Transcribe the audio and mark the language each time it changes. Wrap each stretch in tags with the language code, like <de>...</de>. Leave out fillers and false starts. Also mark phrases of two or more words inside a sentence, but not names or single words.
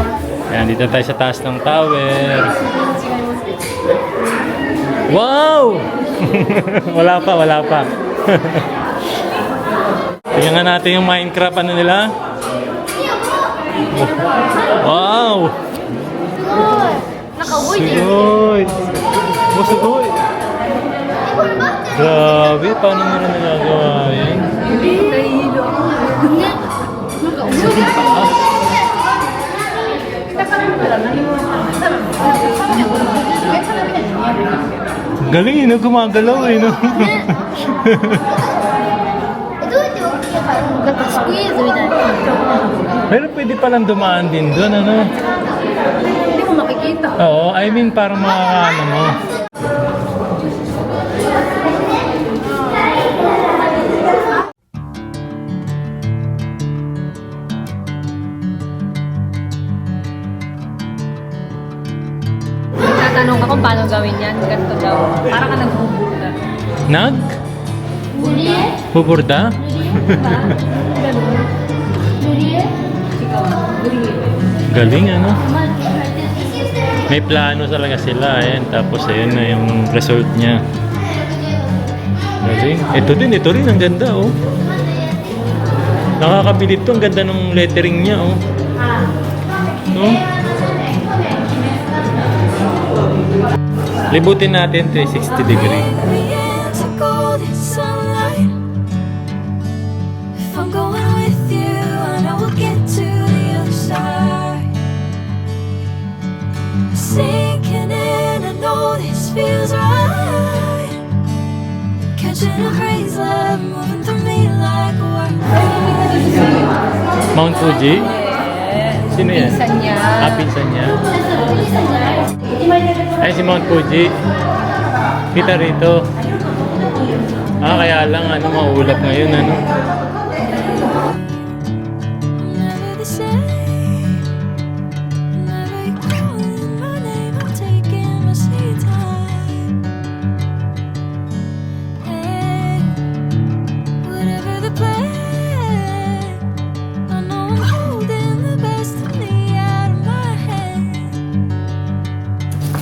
<tl>Ayan, dito tayo sa taas ng tower. Wow! Wala pa. Tingnan nga natin yung Minecraft, ano nila? Wow!</tl> <ja>なんか動いてる。すごい！オー、すごい! これ待って。</ja> <tl>Grabe, paano nila nagagawa yan?</tl> <ja>ね。なんか動いてる。</ja> <tl>Galing, no? Gumagalaw, eh, no?</tl> <ja>どうやって大きいかなんかスクイーズみたいな。</ja> <tl>Pero pwede palang dumaan din doon, ano? Hindi mo makikita. Oo,</tl> <en>I mean,</en> <tl>parang ano mo. Tatanong ka kung paano gawin yan. Ganito daw. Parang ka nagbubulan. Nag?</tl> <ja>塗り絵？ Huburda? 塗り絵？</ja> <tl>Ikaw, green. Galing, ano? May plano talaga sila, ayan. Tapos, ayun na yung result niya. Galing. Ito rin, ang ganda, oh. Nakakabilit to, ang ganda ng lettering niya, oh. No? Libutin natin 360 degree.</tl> <en>I'm going with you, I know we'll get to the other side. Sinking in, I know this feels right. Catching a crazy love moving through me like a wire.</en> <tl>Mount Fuji? Sino yan? Pinsan niya. Ah, pinsan niya. Ay, si Mount Fuji. Kita rito. Ah, kaya lang, ano, maulap ngayon, ano.</tl> <en>Never the same. Never you calling my name, I'm taking my sweet time. Hey, whatever the plan, I know I'm holding the best of me out of my head.</en>